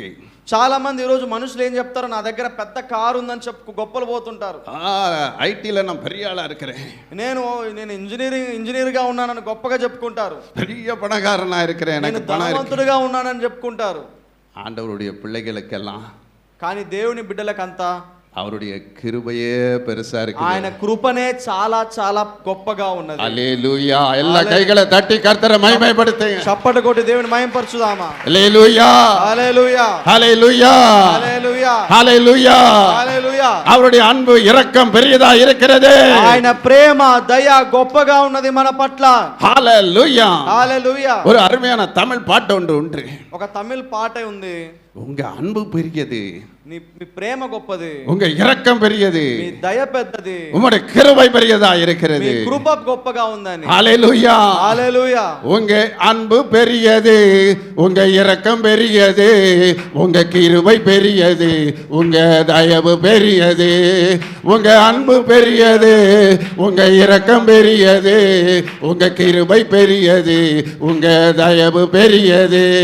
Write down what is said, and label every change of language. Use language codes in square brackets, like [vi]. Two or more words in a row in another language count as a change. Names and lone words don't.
[te] చాలా మంది ఈ రోజు మనుషులు ఏం చెప్తారు, నా దగ్గర పెద్ద కారు ఉందని చెప్పు గొప్పలు పోతుంటారు. [ta] ஐடில நான் பெரிய ஆளா இருக்கிறேன், [te] నేను ఇంజనీర్ గా ఉన్నానని గొప్పగా చెప్పుకుంటారు. [ta] பெரிய பணக்காரனா இருக்கிறேன், [te] నేను [ta] எனக்கு பணம் இருக்கு. [te] ధనవంతుడిగా ఉన్నానని చెప్పుకుంటారు. [ta] ஆண்டவருடைய பிள்ளைகளுக்கெல்லாம் [te] కానీ దేవుని బిడ్డలకంతా [ta] அவருடைய கிருபையே பெருசா இருக்கு. [te] ఆయన కృపనే చాలా చాలా గొప్పగా ఉన్నది. [ta] அல்லேலூயா. எல்லா கைகளை தட்டி கர்த்தரை மகிமைப்படுத்துங்க. [te] చప్పటి కొట్టి దేవుని మహిమపరచుదామా. [ta] அல்லேலூயா, [te] హల్లెలూయా, [ta] ஹல்லேலூயா, [te] హల్లెలూయా, [ta] ஹல்லேலூயா. [te] హల్లెలూయా. [ta] அவருடைய அன்பு இரக்கம் பெரியதா இருக்கிறது. [te] ఆయన ప్రేమ దయ గొప్పగా ఉన్నది మన పట్ల. [ta] ஹல்லேலூயா, [te] హల్లెలూయా. [ta] ஒரு அருமையான தமிழ் பாட்டு ஒன்று. [te] ఒక తమిళ పాట ఉంది. [ta] உங்க அன்பு பெரியது, [te] మీ ప్రేమ గొప్పది, [ta] உங்க இரக்கம் பெரியது, [te] మీ దయ పెద్దది, [ta] உங்களுடைய கிருபை பெரியதா இருக்கிறது. [te] మీ కృప గొప్పగా ఉందని. [ta] ஹல்லேலூயா, [te] హల్లెలూయా. [ta] உங்க அன்பு பெரியது, உங்க இரக்கம் பெரியது, உங்க கிருபை பெரியது, உங்க தயவு பெரியது. உங்க அன்பு பெரியது, உங்க இரக்கம் பெரியது, உங்க கிருபை பெரியது, உங்க தயவு பெரியது.